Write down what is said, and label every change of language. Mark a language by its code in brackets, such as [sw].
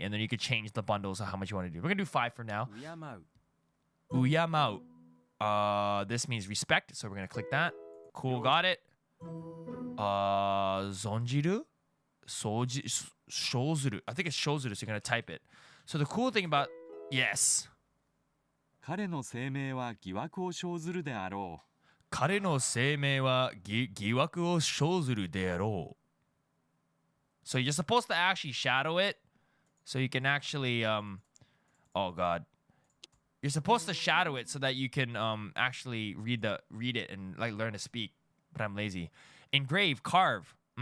[en] And then you could change the bundles of how much you want to do. We're going to do 5 for now. Uyamau. This means respect, so we're gonna click that. Cool, got it. Zonjiru? Shozuru. I think it's shozuru, so you're gonna type it. So the cool thing about, yes. [ja] 彼の声明は疑惑を生ずるであろう。彼の声明は疑惑を生ずるであろう. [en] So you're supposed to actually shadow it, so you can actually, oh god. You're supposed to shadow it so that you can actually read it and like learn to speak. But I'm lazy. Engrave, carve.